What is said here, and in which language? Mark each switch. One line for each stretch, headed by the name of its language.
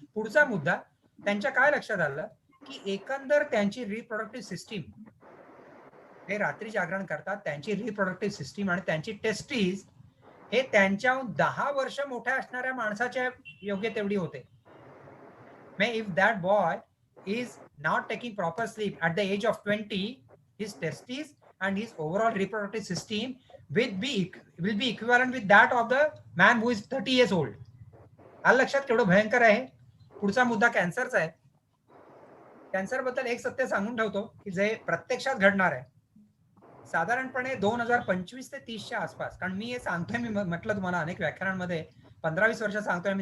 Marathi: पुढचा मुद्दा त्यांच्या काय लक्षात आलं की एकंदर त्यांची रिप्रोडक्टिव्ह सिस्टीम, हे रात्री जागरण करतात, त्यांची रिप्रोडक्टिव्ह सिस्टीम आणि त्यांची टेस्टिस हे त्यांच्या 10 वर्ष मोठ्या असणाऱ्या माणसाच्या योग्य तेवढी होते.
English: If that boy is not taking proper sleep at the age of 20, his testes and his overall reproductive system will be equivalent with that of the man who is 30 years old.
Marathi: आलं लक्षात केवढं भयंकर आहे. पुढचा मुद्दा कॅन्सरचा आहे. Cancer बद्दल एक सत्य सांगून ठेवतो की जे प्रत्यक्षात घडणार आहे. साधारणपणे 2025 ते 30च्या आसपास, कारण मी हे सांगतोय, मी म्हटलं तुम्हाला अनेक व्याख्यानांमध्ये 15-20 वर्ष सांगतोय.